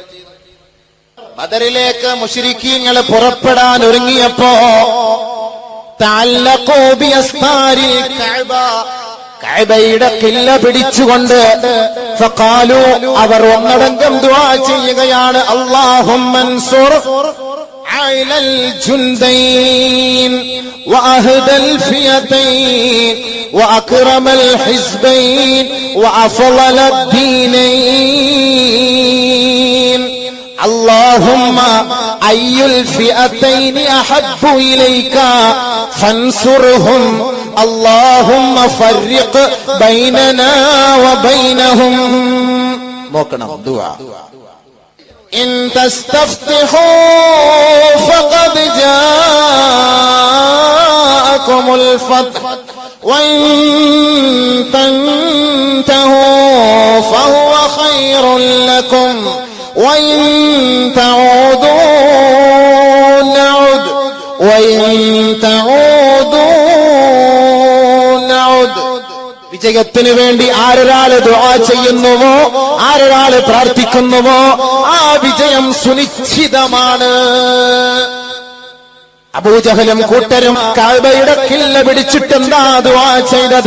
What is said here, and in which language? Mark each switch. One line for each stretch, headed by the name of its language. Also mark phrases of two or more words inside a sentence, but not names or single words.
Malayalam: ബദറിലേക്ക് മുശ്രിക്കീങ്ങൾ പുറപ്പെടാൻ ഒരുങ്ങിയപ്പോ
Arabic: تعلقوا بأستار الكعبة,
Malayalam: കഅബയുടെ കില്ല പിടിച്ചുകൊണ്ട്
Arabic: ഫഖാലു
Malayalam: അവർ ഒന്നടങ്കം ദുആ ചെയ്യുകയാണ്,
Arabic: اللهم انصر أعلى الجندين وأهدى الفئتين وأكرم الحزبين وأفضل الدينين اللهم أي الفئتين أحب إليك فانصرهم اللهم فرق بيننا وبينهم.
Malayalam: നോക്കണം ദുആ.
Arabic: إن تستفتحوا فقد جاءكم الفتح وإن تنتهوا فهو خير لكم وإن تعودوا نعد
Malayalam: വിജയത്തിന് വേണ്ടി ആരൊരാള് ദുആ ചെയ്യുന്നുവോ, ആരൊരാള് പ്രാർത്ഥിക്കുന്നുവോ, ആ വിജയം സുനിശ്ചിതമാണ്. അബൂജഹലും കൂട്ടരും കഅബയുടെ കില്ല പിടിച്ചിട്ട് എന്താ ദുആ ചെയ്തത്?